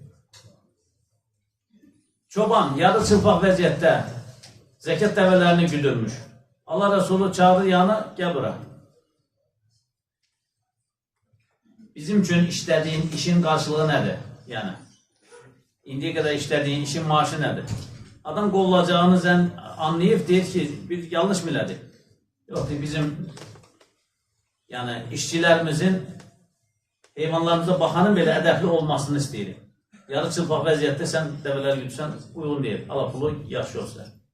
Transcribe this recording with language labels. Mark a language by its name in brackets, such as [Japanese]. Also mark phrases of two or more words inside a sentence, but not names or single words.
[Azerbaijani] Çoban yarı çılpaq vəziyyətdə zekat dəvələrini güdürmüş. [Turkish] Allah Resulü çağırır yanı, gel bura. Bizim için işlediğin işin karşılığı nedir? Yani indiye kadar işlediğin işin maaşı nedir? [Azerbaijani] Adam qovulacağını anlayıb, deyir ki, bir yanlış mı elədik? Yox, bizim yani işçilərimizin heyvanlarımıza baxanın belə ədəbli olmasını istəyirik. Yarı çılpaq vəziyyətdə sən dəvələr güdürsən, uyğun deyil. Allah pulu yaxşı olsa.